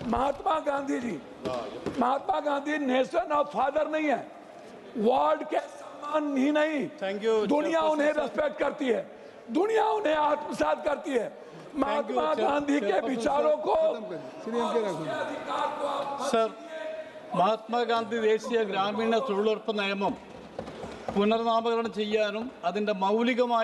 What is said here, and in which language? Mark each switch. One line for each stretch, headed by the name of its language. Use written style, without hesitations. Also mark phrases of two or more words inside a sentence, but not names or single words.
Hindi: महात्मा गांधी जी, महात्मा गांधी
English: nation of father
Hindi: नहीं है, वर्ल्ड के सम्मान ही नहीं,
English: thank you,
Hindi: दुनिया उन्हें रेस्पेक्ट करती है, दुनिया उन्हें आत्मसात करती है। महात्मा गांधी के विचारों को, सर,
Malayalam: മഹാത്മാ ഗാന്ധി ദേശീയ ഗ്രാമീണ തൊഴിലുറപ്പ് നിയമം പുനർനാമകരണം ചെയ്യാനും അതിൻ്റെ മൗലികമായ